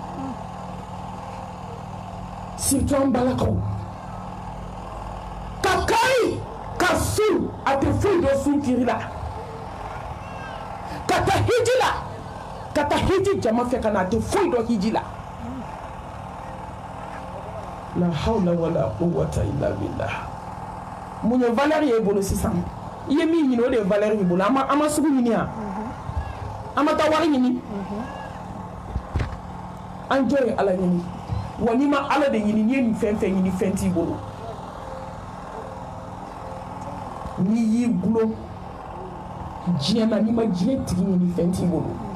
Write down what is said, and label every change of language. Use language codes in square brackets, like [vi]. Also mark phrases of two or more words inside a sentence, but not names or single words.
[bm] surtout an balakaw ka kari ka su a tɛ foyi dɔn sun kiri la ka taa hiji la ka taa hiji jama fɛ ka na a tɛ foyi dɔn hiji la [ar] لا حول ولا قوة إلا بالله [bm] mun ye valeur ye bolo sisan i ye min ɲini o de ye valeur ye bolo an ma sugu ɲini yan an ma taa wari ɲini an jɔ ye ala ɲini wa n'i ma ala de ɲini n'i ye nin fɛn fɛn ɲini fɛn t'i bolo n'i y'i gulon diɲɛ na n'i ma diɲɛ tigi ɲini fɛn t'i bolo